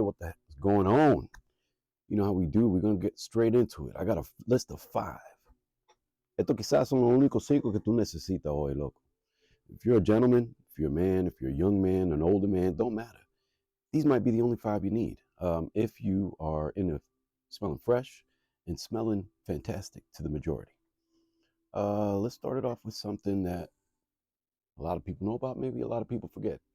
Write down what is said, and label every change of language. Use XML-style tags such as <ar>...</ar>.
<en>What the heck is going on? You know how we do. We're going to get straight into it. I got a list of 5.</en> <es>Esto quizás son los únicos 5 que tú necesitas hoy, loco.</es> <en>If you're a gentleman, if you're a man, if you're a young man, an older man, don't matter. These might be the only 5 you need. If you are smelling fresh and smelling fantastic to the majority. Let's start it off with something that a lot of people know about, maybe a lot of people forget.</en>